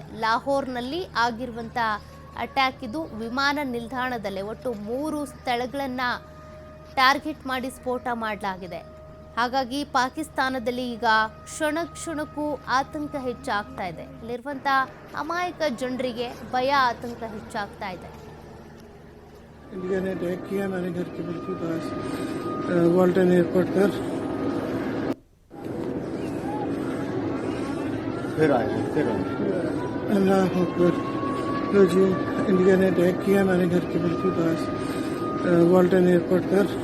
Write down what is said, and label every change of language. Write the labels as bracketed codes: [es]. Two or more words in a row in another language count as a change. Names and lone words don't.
[kn] ಲಾಹೋರ್ನಲ್ಲಿ ಆಗಿರುವಂಥ ಅಟ್ಯಾಕ್ ಇದು ವಿಮಾನ ನಿಲ್ದಾಣದಲ್ಲೇ ಒಟ್ಟು 3 ಸ್ಥಳಗಳನ್ನು ಟಾರ್ಗೆಟ್ ಮಾಡಿ ಸ್ಫೋಟ ಮಾಡಲಾಗಿದೆ. ಹಾಗಾಗಿ ಪಾಕಿಸ್ತಾನದಲ್ಲಿ ಈಗ ಕ್ಷಣ ಕ್ಷಣಕ್ಕೂ ಆತಂಕ ಹೆಚ್ಚಾಗ್ತಾ ಇದೆ. ಇಲ್ಲಿರುವಂಥ ಅಮಾಯಕ ಜನರಿಗೆ ಭಯ, ಆತಂಕ ಹೆಚ್ಚಾಗ್ತಾ ಇದೆ. [hi] इंडिया ने अटैक किया हमारे घर के बिल्कुल पास वाल्टन एयरपोर्ट पर। [ar] फिर الله أكبر. [hi] तो जी इंडिया ने अटैक किया हमारे घर के बिल्कुल पास वाल्टन एयरपोर्ट पर।